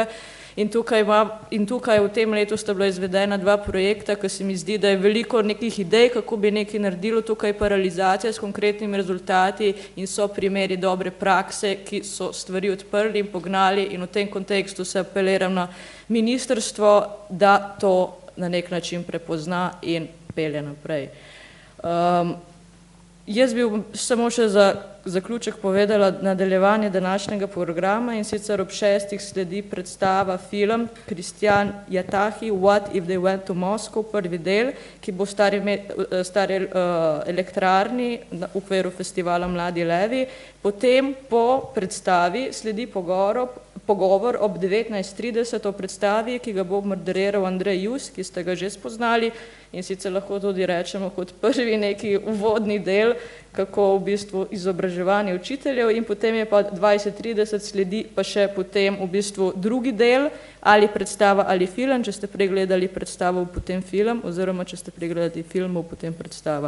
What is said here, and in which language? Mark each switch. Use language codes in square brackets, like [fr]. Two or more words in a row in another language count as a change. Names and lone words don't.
[sl] In tukaj v tem letu sta bila izvedena 2 projekta, ki se mi zdi, da je veliko nekih idej, kako bi nekaj naredilo, tukaj pa realizacija s konkretnimi rezultati in so primeri dobre prakse, ki so stvari odprli in pognali in v tem kontekstu se apeliram na ministrstvo, da to na nek način prepozna in pelje naprej. Jaz bi samo še za zaključek povedala nadaljevanje današnjega programa in sicer ob 6. sledi predstava film Kristjan Jatahi [en] What if they went to Moscow, [sl] prvi del, ki bo v stari elektrarni v okviru festivala Mladi levi. Potem po predstavi sledi pogovor ob 19:30 o predstavi, ki ga bo moderiral Andrej Jus, ki ste ga že spoznali in sicer lahko tudi rečemo kot prvi neki uvodni del, kako v bistvu izobraževanje učiteljev in potem je pa 20:30 sledi pa še potem v bistvu drugi del, ali predstava ali film, če ste pregledali predstavo, potem film, oziroma če ste pregledali film, potem predstava.